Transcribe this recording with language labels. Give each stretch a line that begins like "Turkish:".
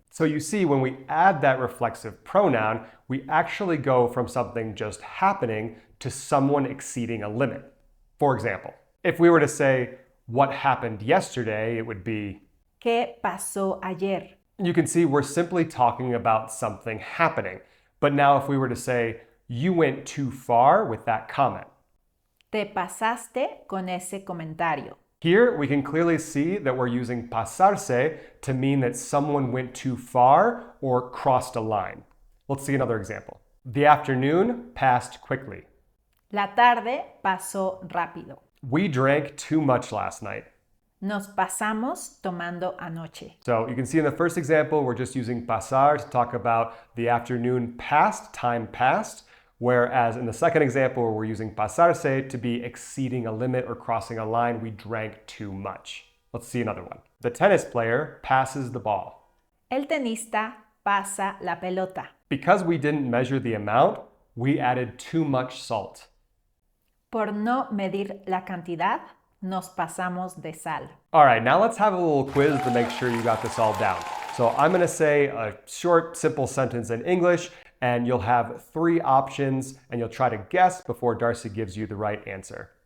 English: So you see, when we add that reflexive pronoun, we actually go from something just happening to someone exceeding a limit. For example, if we were to say, what happened yesterday, it would be,
Spanish: ¿Qué pasó ayer?
English: You can see we're simply talking about something happening. But now if we were to say, you went too far with that comment.
Spanish: Te pasaste con ese comentario.
English: Here we can clearly see that we're using pasarse to mean that someone went too far or crossed a line. Let's see another example. The afternoon passed quickly.
Spanish: La tarde pasó rápido.
English: We drank too much last night.
Spanish: Nos pasamos tomando anoche.
English: So you can see in the first example, we're just using pasar to talk about the afternoon passed, time passed. Whereas in the second example, we're using pasarse to be exceeding a limit or crossing a line. We drank too much. Let's see another one. The tennis player passes the ball.
Spanish: El tenista pasa la pelota.
English: Because we didn't measure the amount, we added too much salt.
Spanish: Por no medir la cantidad, nos pasamos de sal.
English: All right, now let's have a little quiz to make sure you got this all down. So I'm going to say a short, simple sentence in English, and you'll have 3 options, and you'll try to guess before Darcy gives you the right answer.